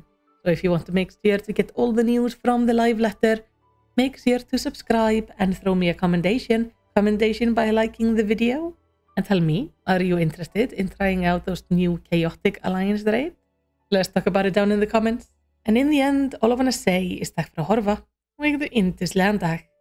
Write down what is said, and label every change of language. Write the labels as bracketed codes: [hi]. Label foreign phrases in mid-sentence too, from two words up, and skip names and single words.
[en] So if you want to make sure to get all the news from the live letter, make sure to subscribe and throw me a commendation by liking the video. And tell me, are you interested in trying out those new Chaotic Alliance raids? Let's talk about it down in the comments. And in the end, all I want to say is [is] takk fyrir að horfa og eigðu yndislegan dag.